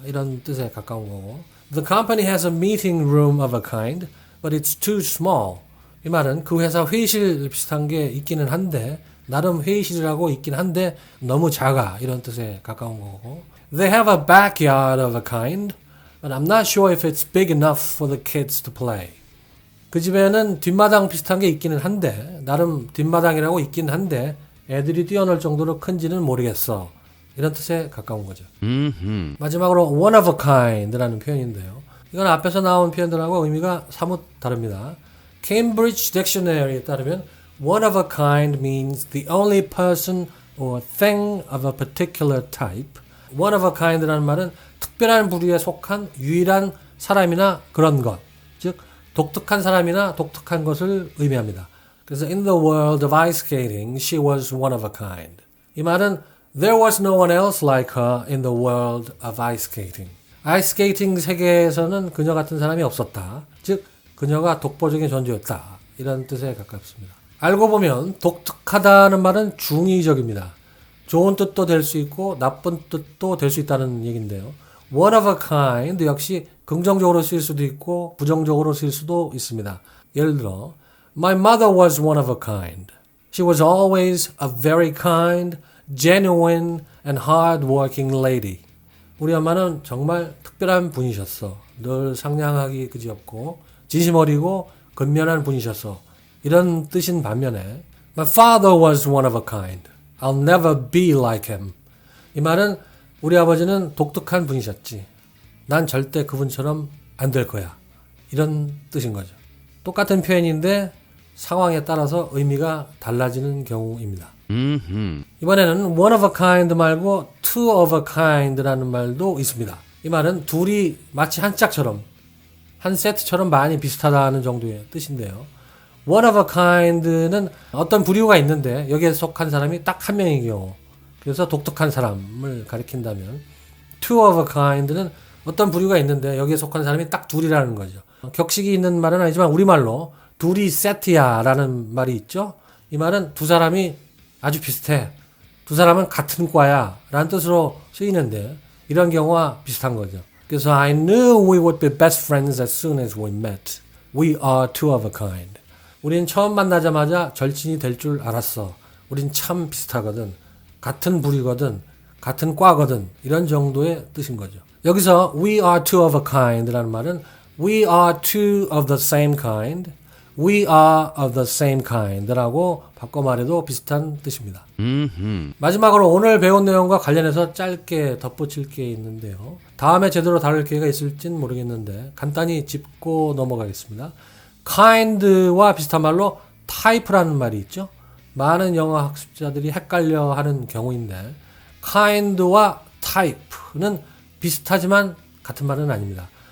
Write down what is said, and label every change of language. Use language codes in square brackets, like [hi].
[ko] 이런 뜻에 가까운 거고. [en] The company has a meeting room of a kind, but it's too small. [ko] 이 말은 그 회사 회의실 비슷한 게 있기는 한데 나름 회의실이라고 있긴 한데 너무 작아. 이런 뜻에 가까운 거고. [en] They have a backyard of a kind, but I'm not sure if it's big enough for the kids to play. [ko] 그 집에는 뒷마당 비슷한 게 있기는 한데 나름 뒷마당이라고 있긴 한데 애들이 뛰어놀 정도로 큰지는 모르겠어. 이런 뜻에 가까운 거죠. 마지막으로 one of a kind라는 표현인데요. 이건 앞에서 나온 표현들하고 의미가 사뭇 다릅니다. Cambridge Dictionary에 따르면 [en] one of a kind means the only person or thing of a particular type. [ko] one of a kind라는 말은 특별한 부류에 속한 유일한 사람이나 그런 것, 즉 독특한 사람이나 독특한 것을 의미합니다. 그래서 [en] in the world of ice skating, she was one of a kind. [ko] 이 말은 [en] There was no one else like her in the world of ice skating. [ko] 아이스케이팅 세계에서는 그녀 같은 사람이 없었다. 즉 그녀가 독보적인 존재였다. 이런 뜻에 가깝습니다. 알고 보면 독특하다는 말은 중의적입니다. 좋은 뜻도 될 수 있고 나쁜 뜻도 될 수 있다는 얘기인데요. One of a kind 역시 긍정적으로 쓰일 수도 있고 부정적으로 쓰일 수도 있습니다. 예를 들어 [en] My mother was one of a kind. She was always a very kind, genuine and hard-working lady. [ko] 우리 엄마는 정말 특별한 분이셨어. 늘 상냥하기 그지없고 진심 어리고 근면한 분이셨어. 이런 뜻인 반면에 [en] My father was one of a kind. I'll never be like him. [ko] 이 말은 우리 아버지는 독특한 분이셨지. 난 절대 그분처럼 안 될 거야. 이런 뜻인 거죠. 똑같은 표현인데 상황에 따라서 의미가 달라지는 경우입니다. 이번에는 one of a kind 말고 two of a kind라는 말도 있습니다. 이 말은 둘이 마치 한 짝처럼, 한 세트처럼 많이 비슷하다는 정도의 뜻인데요. one of a kind는 어떤 부류가 있는데 여기에 속한 사람이 딱 한 명인 경우, 그래서 독특한 사람을 가리킨다면 two of a kind는 어떤 부류가 있는데 여기에 속한 사람이 딱 둘이라는 거죠. 격식이 있는 말은 아니지만 우리말로 둘이 세트야 라는 말이 있죠. 이 말은 두 사람이 아주 비슷해. 두 사람은 같은 과야 라는 뜻으로 쓰이는데 이런 경우와 비슷한 거죠. 그래서 [en] I knew we would be best friends as soon as we met. We are two of a kind. [ko] 우린 처음 만나자마자 절친이 될 줄 알았어. 우린 참 비슷하거든. 같은 부류거든. 같은 과거든. 이런 정도의 뜻인 거죠. 여기서 [en] we are two of a kind [ko] 라는 말은 [en] we are two of the same kind. We are of the same kind [ko] 라고 바꿔 말해도 비슷한 뜻입니다. 마지막으로 오늘 배운 내용과 관련해서 짧게 덧붙일 게 있는데요. 다음에 제대로 다룰 기회가 있을진 모르겠는데 간단히 짚고 넘어가겠습니다. kind와 비슷한 말로 type라는 말이 있죠. 많은 영어 학습자들이 헷갈려 하는 경우인데 kind와 type는 비슷하지만 같은 말은 아닙니다.